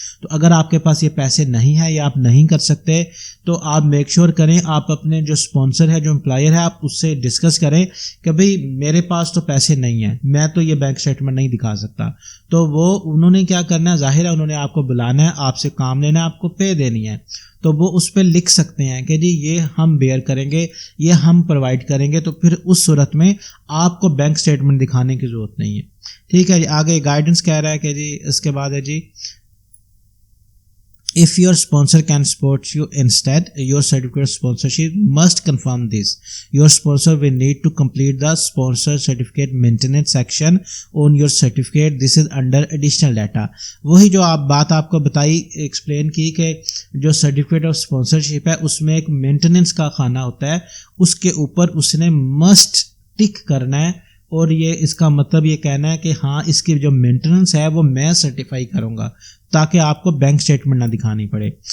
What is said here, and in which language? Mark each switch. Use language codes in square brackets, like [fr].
[ur] تو اگر آپ کے پاس یہ پیسے نہیں ہیں یا آپ نہیں کر سکتے تو آپ میک شیور کریں آپ اپنے جو اسپانسر ہے جو امپلائر ہے آپ اس سے ڈسکس کریں کہ بھئی میرے پاس تو پیسے نہیں ہیں, میں تو یہ بینک اسٹیٹمنٹ نہیں دکھا سکتا. تو وہ انہوں نے کیا کرنا ہے, ظاہر ہے انہوں نے آپ کو بلانا ہے, آپ سے کام لینا ہے, آپ کو پے دینی ہے, تو وہ اس پہ لکھ سکتے ہیں کہ جی یہ ہم بیئر کریں گے, یہ ہم پرووائڈ کریں گے. تو پھر اس صورت میں آپ کو بینک اسٹیٹمنٹ دکھانے کی ضرورت نہیں ہے. ٹھیک ہے جی. آگے گائیڈنس کہہ رہا ہے کہ جی اس کے بعد ہے جی [en] if your sponsor can support you instead your certificate of sponsorship must confirm this. Your sponsor will need to complete the sponsor certificate maintenance section on your certificate. This is under additional data. [ur] وہی جو آپ بات آپ کو بتائی explain کی کہ جو سرٹیفکیٹ آف اسپانسرشپ ہے اس میں ایک مینٹیننس کا خانہ ہوتا ہے, اس کے اوپر اس نے مسٹ ٹک کرنا ہے اور یہ اس کا مطلب یہ کہنا ہے کہ ہاں اس کی جو مینٹیننس ہے وہ میں سرٹیفائی کروں گا تاکہ آپ کو بینک اسٹیٹمنٹ نہ دکھانی پڑے.